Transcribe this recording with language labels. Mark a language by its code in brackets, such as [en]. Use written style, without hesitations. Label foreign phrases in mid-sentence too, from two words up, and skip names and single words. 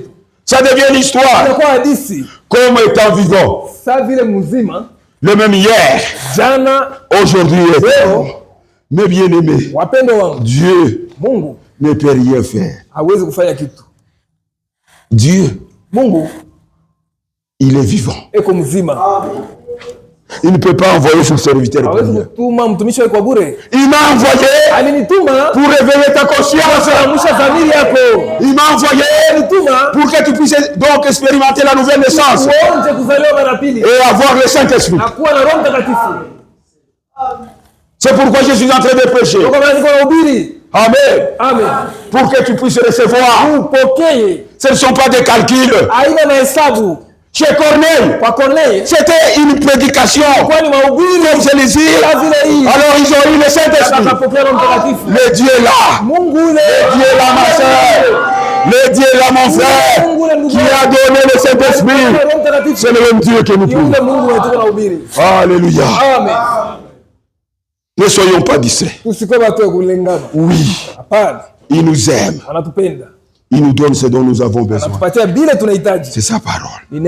[fr] Ça devient l'histoire. Comme étant vivant. Le même hier, aujourd'hui et mais bien aimé, Dieu ne peut rien faire. Dieu Il est vivant. [sw] Eko mzima. [fr] Il ne peut pas envoyer son serviteur. [sw] Hawezi kutuma mtumishi wake kwa bure. [fr] Il m'a envoyé [sw] Alinituma [fr] pour réveiller ta conscience. [sw] kuamsha dhamiri yako. [fr] Il m'a envoyé pour que tu puisses donc expérimenter la nouvelle naissance [sw] Uonje kuzaliwa mara pili. [fr] et avoir le Saint-Esprit. [sw] Na kuwa na Roho Mtakatifu. [fr] C'est pourquoi je suis en train de prêcher. [sw] Ndio kama niko nahubiri. [fr] Amen. [sw] Amen. [fr] Pour que tu puisses recevoir. [sw] Upokee. [fr] Ce ne sont pas des calculs. [sw] Haina na hesabu. [fr] Chez Corneille, [sw] Kwa Corneille, [fr] c'était une prédication. [sw] kwa ni mahubiri [fr] Comme celui-ci. Alors ils ont eu le Saint-Esprit. [sw] akapokea Roho Mtakatifu. [fr] Le Dieu est là. [sw] Mungu ule. [fr] Le Dieu est là, ma soeur. Le Dieu est là, mon frère. Qui a donné le Saint-Esprit. C'est le même Dieu que nous prions. [sw] Yule Mungu wetu tunahubiri. [fr] Alléluia. [sw] Amen. [fr] Ne soyons pas distraits. [sw] Tusikuwe watu wa kulengana. [fr] Oui. [sw] Hapana. [fr] Il nous aime. [sw] Anatupenda. [fr] Il nous donne ce dont nous avons besoin. [sw] Anatupatia bila tunahitaji. [fr] C'est sa parole.